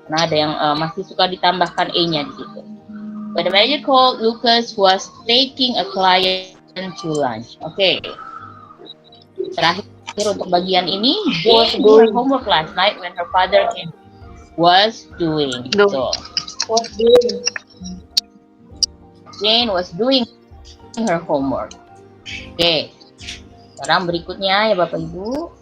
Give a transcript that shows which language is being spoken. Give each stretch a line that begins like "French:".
Indonesian: Nah, ada yang masih suka ditambahkan E-nya di situ.
English: When the manager called, Lucas was taking a client to lunch. Oke.
Indonesian: Terakhir untuk bagian ini,
English: Jane did her homework last night when her father came. Was doing. Do. So, Was doing. Jane was doing her homework. Oke.
Indonesian: Sekarang berikutnya ya Bapak Ibu.